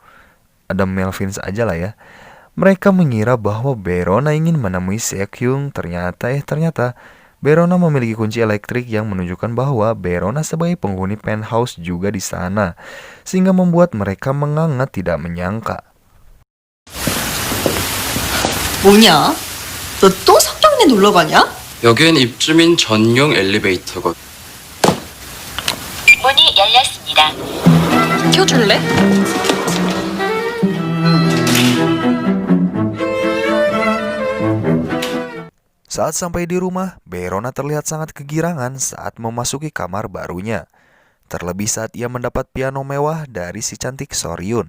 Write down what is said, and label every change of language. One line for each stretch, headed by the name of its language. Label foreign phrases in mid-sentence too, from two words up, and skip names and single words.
Indonesian: Ada Melvins aja lah ya. Mereka mengira bahwa Berona ingin menemui Seok-hyung. Ternyata Berona memiliki kunci elektrik yang menunjukkan bahwa Berona sebagai penghuni penthouse juga di sana, sehingga membuat mereka menganga tidak menyangka.
Korean: 뭐냐? 너 또 석정네 놀러 가냐? 여긴 입주민 전용 엘리베이터거든. 문이 열렸습니다. 켜줄래?
Indonesian: Saat sampai di rumah, Berona terlihat sangat kegirangan saat memasuki kamar barunya. Terlebih saat ia mendapat piano mewah dari si cantik Soryun.